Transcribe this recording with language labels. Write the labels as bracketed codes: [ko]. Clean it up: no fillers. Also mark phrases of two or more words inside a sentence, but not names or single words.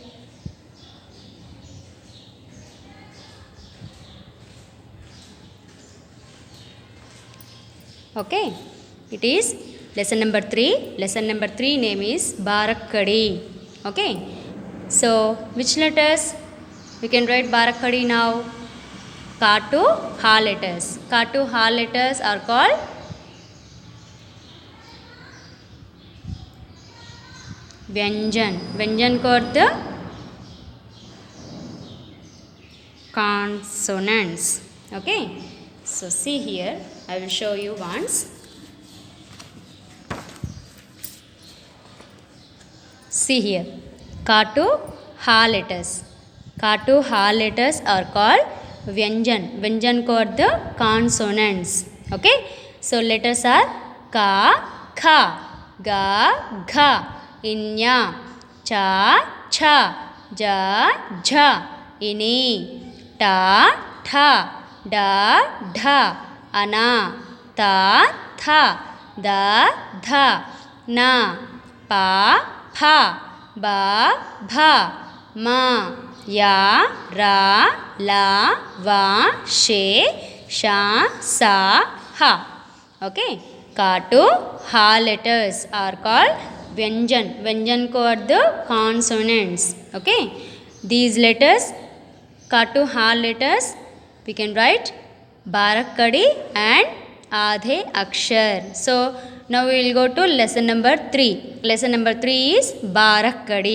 [en] Okay, it is lesson number 3. Lesson number 3 name is Barakkadi. Okay, so which letters we can write Barakkadi now? Ka to ha letters. Ka to ha letters are called Vyanjan. [ne] व्यञ्जन को अर्थ consonants. [en] Okay, so see here, I will show you once. See here, ka to ha letters. Ka to ha letters are called Vyanjan. [ne] व्यञ्जन को [en] are the consonants. Okay, so letters are [ne] क, ख, ग, घ, ङ, च, छ, ज, झ, ञ, ट, ठ, ड, ढ, ण, त, थ, द, ध, न, प, फ, ब, भ, म, य, र, ल, व, श, ष, स, ह. [en] Okay, ka to ha letters are called Vyanjan. [ne] व्यञ्जन को [en] are the consonants. Okay, these letters, ka to ha letters, we can write Barakkadi and [ne] आधे अक्षर. [en] So now we will go to lesson number 3. Lesson number 3 is Barakkadi.